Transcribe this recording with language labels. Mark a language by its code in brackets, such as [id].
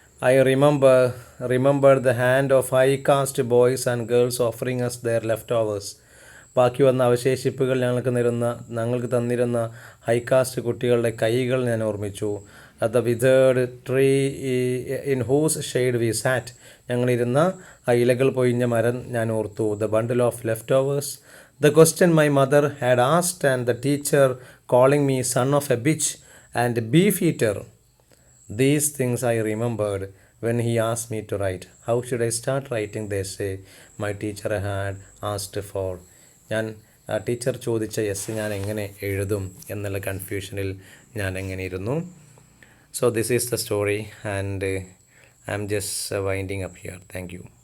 [en] I remembered the hand of high-caste boys and girls offering us their leftovers. [ml] ബാക്കി വന്ന അവശേഷിപ്പുകൾ ഞങ്ങൾക്ക് തന്നിരുന്ന ഹൈകാസ്റ്റ് കുട്ടികളുടെ കൈകൾ ഞാൻ ഓർമ്മിച്ചു. [en] At the withered tree in whose shade we sat. [ml] ഞങ്ങളിരുന്ന ആ ഇലകൾ പൊഴിഞ്ഞ മരം ഞാൻ ഓർത്തു. [en] The bundle of leftovers. The question my mother had asked and the teacher calling me son of a bitch and beef eater. These things I remembered when he asked me to write. How should I start writing the essay my teacher had asked for? [ml] ഞാൻ teacher ചോദിച്ച S ഞാൻ എങ്ങനെ എഴുതും എന്നുള്ള കൺഫ്യൂഷനിൽ ഞാൻ എങ്ങനെ ഇരുന്നു. [en] So this is the story and I'm just winding up here. Thank you.